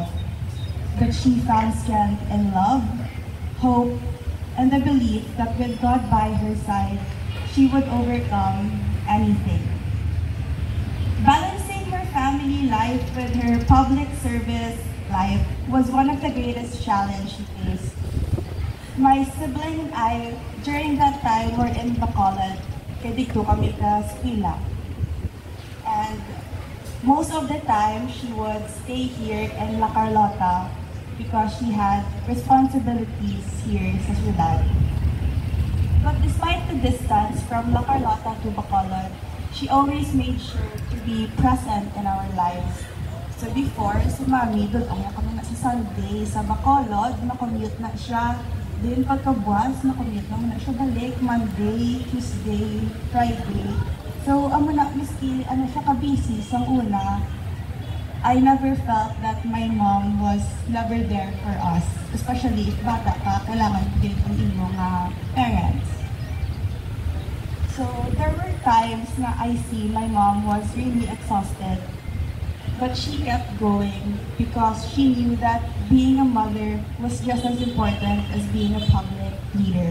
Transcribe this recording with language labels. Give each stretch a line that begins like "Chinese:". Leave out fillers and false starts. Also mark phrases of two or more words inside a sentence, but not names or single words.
English: But she found strength in love, hope, and the belief that with God by her side, she would overcome anything. Balancing her family life with her public service life was one of the greatest challenges she faced. My sibling and I, during that time, were in Bacolod,
Filipino: kaya dito kami sa eskwela.
English: And most of the time, she would stay here in La Carlota because she had responsibilities here
Hiligaynon: sa syudad.
English: But despite the distance from La Carlota to Bacolod, she always made sure to be present in our lives. So before,
Hiligaynon: si Mami, doon kami na sa Sunday, sa Bacolod, na-commute na siya. Then pagkabuwas, na-commute naman na siya balik, Monday, Tuesday, Friday. So, amo na, Miss maski ano siya ka-busy sa una,
English: I never felt that my mom was never there for us. Especially if
Hiligaynon: bata ka, kailangan din ang inyong parents.
English: So there were times na I see my mom was really exhausted. But she kept going because she knew that being a mother was just as important as being a public leader.